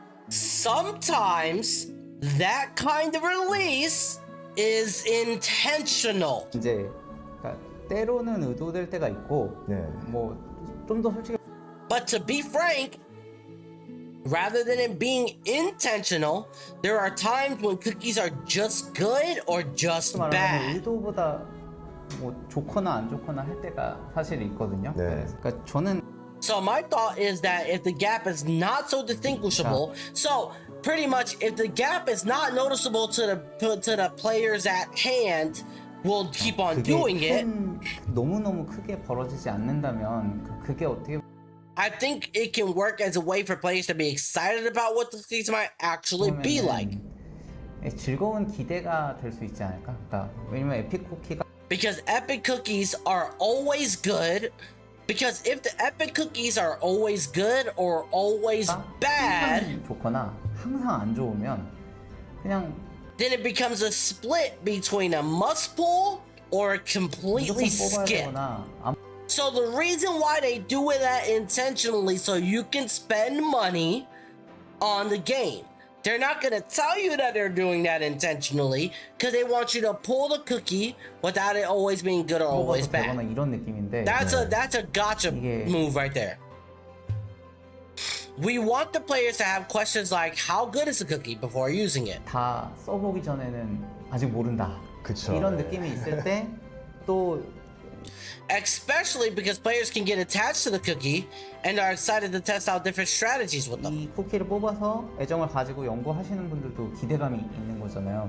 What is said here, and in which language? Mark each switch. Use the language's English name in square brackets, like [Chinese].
[English] Sometimes that kind of release is intentional. [Korean] 이제 그러니까 때로는 의도될 때가 있고 뭐 좀 더 솔직히 [English] But to be frank, rather than it being intentional, there are times when cookies are just good or just bad. [Korean] 의도보다 뭐 좋거나 안 좋거나 할 때가 사실 있거든요. 그러니까 저는 [English] So my thought is that if the gap is not so distinguishable, so pretty much if the gap is not noticeable to the players at hand, we'll keep on doing it. [Korean] 너무너무 크게 벌어지지 않는다면 그게 어떻게 [English] I think it can work as a way for players to be excited about what the cookies might actually be like. [Korean] 즐거운 기대가 될 수 있지 않을까? 그러니까 왜냐면 에픽 쿠키가 [English] Because epic cookies are always good. Because if the epic cookies are always good or always bad, [Korean] 좋거나 항상 안 좋으면 그냥 [English] then it becomes a split between a must pull or completely skip. So the reason why they do it that intentionally so you can spend money on the game. They're not gonna tell you that they're doing that intentionally because they want you to pull the cookie without it always being good or always bad. [Korean] 이런 느낌인데 [English] That's a gotcha move right there. We want the players to have questions like how good is the cookie before using it. [Korean] 다 써보기 전에는 아직 모른다. 그쵸. 이런 느낌이 있을 때 또 [English] Especially because players can get attached to the cookie and are excited to test out different strategies with them. [Korean] 이 쿠키를 뽑아서 애정을 가지고 연구하시는 분들도 기대감이 있는 거잖아요.